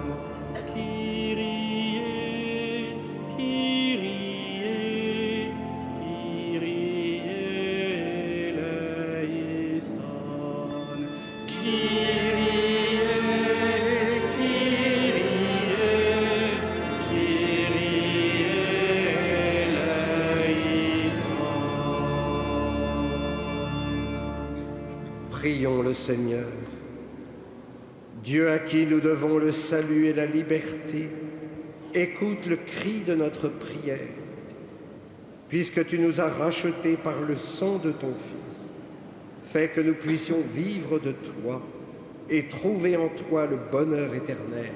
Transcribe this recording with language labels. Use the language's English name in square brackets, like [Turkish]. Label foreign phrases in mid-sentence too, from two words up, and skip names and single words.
[Greek] Kyrie, Kyrie, Kyrie eleison. Kyrie, Kyrie, Kyrie eleison. [French] Prions le Seigneur. Dieu à qui nous devons le salut et la liberté, écoute le cri de notre prière. Puisque tu nous as rachetés par le sang de ton Fils, fais que nous puissions vivre de toi et trouver en toi le bonheur éternel.